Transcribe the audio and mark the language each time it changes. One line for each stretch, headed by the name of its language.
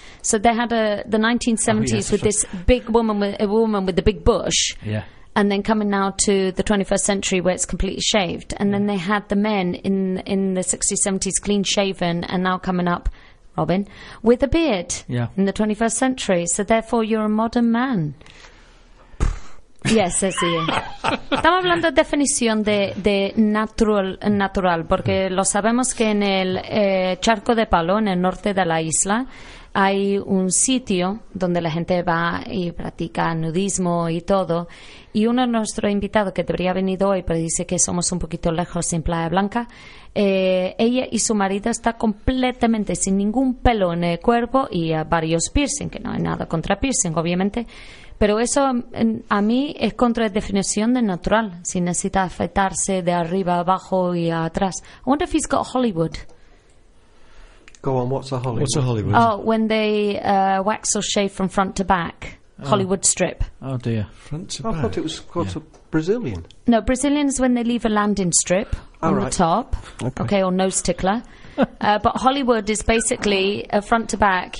English: So they had the 1970s this big woman with the big bush. Yeah. And then coming now to the 21st century where it's completely shaved. And then they had the men in the 60s, 70s clean shaven and now coming up, Robin, with a beard in the 21st century. So therefore you're a modern man. Yes, sí.
Spanish: Estamos hablando de definición de natural, porque lo sabemos que en el charco de palo, en el norte de la isla, hay un sitio donde la gente va y practica nudismo y todo. Y uno de nuestros invitados, que debería haber venido hoy, pero dice que somos un poquito lejos en Playa Blanca, ella y su marido está completamente sin ningún pelo en el cuerpo y varios piercing, que no hay nada contra piercing, obviamente. Pero eso a mí es contra la definición de natural, si necesita afeitarse de arriba, abajo y atrás.
English: I wonder if he's got Hollywood. Go on, what's a Hollywood? What's a Hollywood? Oh, when they wax or shave from front to back. Hollywood strip. Oh, dear. Front to back. I thought it was called a Brazilian. No, Brazilian is when they leave a landing strip the top. Okay. Or nose tickler. But Hollywood is basically a front to back.